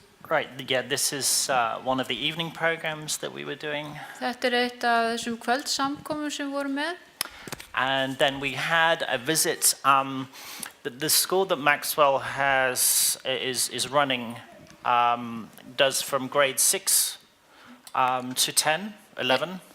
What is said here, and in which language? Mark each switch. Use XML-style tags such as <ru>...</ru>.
<en>Right, yeah, this is one of the evening programs that we were doing.</en> <is>Þetta eitt af þessum kvöldsamkomum sem við vorum með.</is> <en>And then we had a visit. The school that Maxwell is running does from grade 6 to 10, 11.</en>